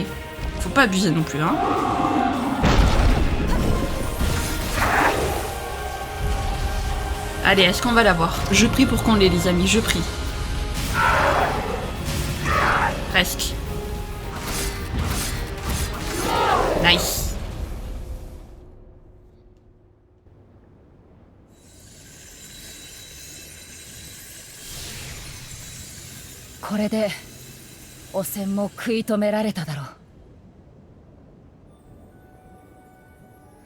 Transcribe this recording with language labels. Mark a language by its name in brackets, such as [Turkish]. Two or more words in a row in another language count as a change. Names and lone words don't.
[French] Faut pas abuser non plus, hein. Allez, est-ce qu'on va l'avoir? Je prie pour qu'on l'ait, les amis, je prie. Presque. Nice. [Japanese] これで汚染も食い止められただろう。